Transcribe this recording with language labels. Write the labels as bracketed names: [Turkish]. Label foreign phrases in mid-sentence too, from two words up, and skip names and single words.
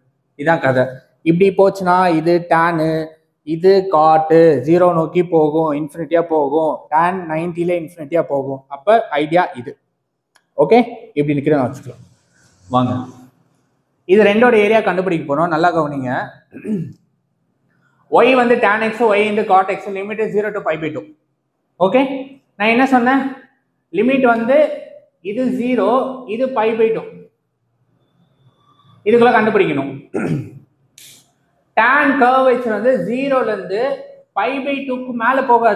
[Tamil] இதான் கதை. இப்படி போச்சுன்னா இது tan, இது cot 0 நோக்கி போகும், இன்ஃபினிட்டியா போகும், tan 90ல இன்ஃபினிட்டியா போகும். அப்ப ஐடியா இது. ஓகே, இப்படி நிக்கிறேன் வச்சுக்கலாம். வாங்க, இது ரெண்டோட ஏரியா கண்டுபிடிக்க போறோம். நல்லா கவனிங்க. y வந்து tan x, y into cot x, லிமிட் 0 to π/2. ஓகே, நான் என்ன சொன்னேன்? லிமிட் வந்து இது 0, இது π/2, இதுக்குள்ள கண்டுபிடிக்கணும். [English] tan curvature [Tamil] வந்து 0லேருந்து π/2க்கு மேல போகாது.